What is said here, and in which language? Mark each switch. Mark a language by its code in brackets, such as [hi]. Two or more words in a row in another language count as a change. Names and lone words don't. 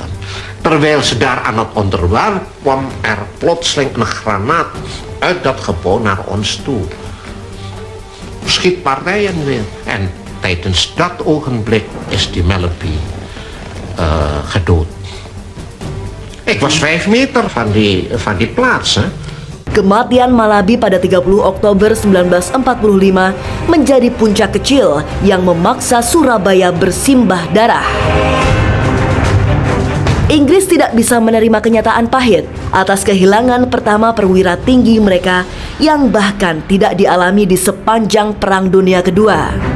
[nl] Terwijl ze daar aan het onderwerp kwam er plotseling een granaat uit dat gebouw naar ons toe. Schietpartijen weer. En tijdens dat ogenblik is die Malaby gedood. Ik was 5 meter van die plaats. Hè. [id] Kematian Malaby pada 30 Oktober 1945 menjadi puncak kecil yang memaksa Surabaya bersimbah darah. Inggris tidak bisa menerima kenyataan pahit atas kehilangan pertama perwira tinggi mereka yang bahkan tidak dialami di sepanjang Perang Dunia Kedua.